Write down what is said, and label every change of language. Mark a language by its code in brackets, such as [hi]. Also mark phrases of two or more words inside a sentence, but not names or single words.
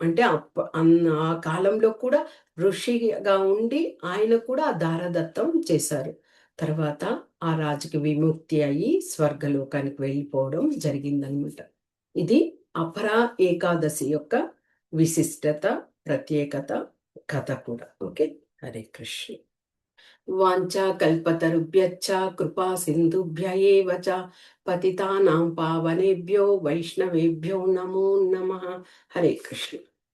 [te] అంటే ఆ కాలంలో కూడా ఋషిగా ఉండి ఆయన కూడా ఆ దారదత్తం చేశారు. తర్వాత ఆ రాజుకి విముక్తి అయ్యి స్వర్గలోకానికి వెళ్ళిపోవడం జరిగిందనమాట. ఇది అపరా ఏకాదశి యొక్క విశిష్టత, ప్రత్యేకత, కథ కూడా. [sa] ఓకే. హరే కృష్ణ. వాంఛా కల్పతరుభ్యశ్చ కృపా సింధుభ్య ఏవ చ పతితానాం పావనేభ్యో వైష్ణవేభ్యో నమో నమః. హరే కృష్ణ.